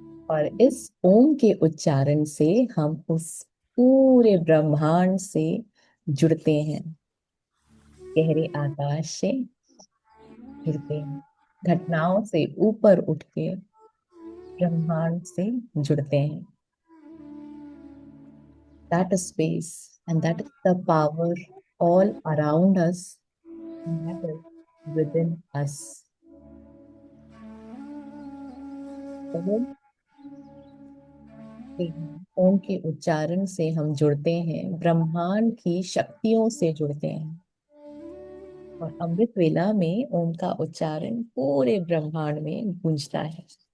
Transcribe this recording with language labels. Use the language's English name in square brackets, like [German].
[Hindi] और इस ओम के उच्चारण से हम उस पूरे ब्रह्मांड से जुड़ते हैं, गहरे आकाश से जुड़ते हैं, घटनाओं से ऊपर उठ के ब्रह्मांड से जुड़ते हैं। [English] That space and that is the power all around us and that is within us. [Hindi] Om Om के उच्चारण से हम जुड़ते हैं, ब्रह्मांड की शक्तियों से जुड़ते हैं। और अमृत वेला में ओम का उच्चारण पूरे ब्रह्मांड में गूंजता है।